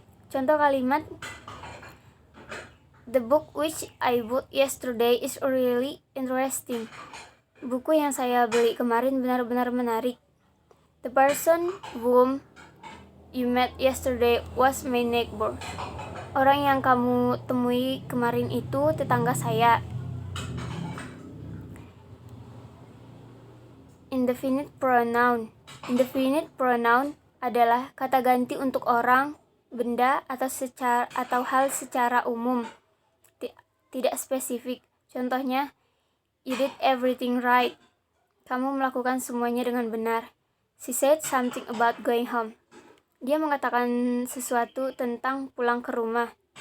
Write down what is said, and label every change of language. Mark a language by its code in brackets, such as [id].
[id] Contoh kalimat, [en] the book which I bought yesterday is really interesting. [id] Buku yang saya beli kemarin benar-benar menarik. [en] The person whom you met yesterday was my neighbor. [id] Orang yang kamu temui kemarin itu tetangga saya. Indefinite pronoun. Indefinite pronoun adalah kata ganti untuk orang, benda, atau hal secara umum, tidak spesifik. [en] Contohnya, you did everything right. [id] Kamu melakukan semuanya dengan benar. [en] She said something about going home. [id] Dia mengatakan sesuatu tentang pulang ke rumah.